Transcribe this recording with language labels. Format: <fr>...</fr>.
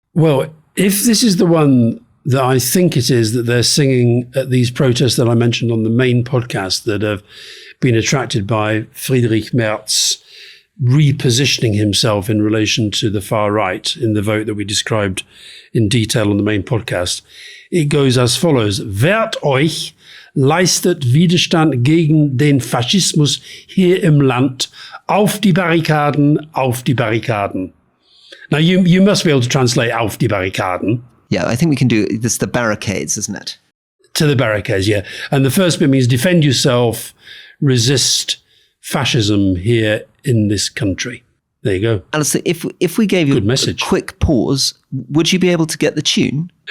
<en>Well, if this is the one that I think it is that they're singing at these protests that I mentioned on the main podcast that have been attracted by Friedrich Merz repositioning himself in relation to the far right in the vote that we described in detail on the main podcast, it goes as follows.</en> <de>Wehrt euch, leistet Widerstand gegen den Faschismus hier im Land, auf die Barrikaden, auf die Barrikaden.</de> <en>Now, you must be able to translate</en> <de>auf die Barrikaden.</de> <en>Yeah, I think we can do this. The barricades, isn't it? To the barricades, yeah. And the first bit means defend yourself, resist fascism here in this country. There you go. Alastair, if we gave you a quick pause, would you be able to get the tune?</en>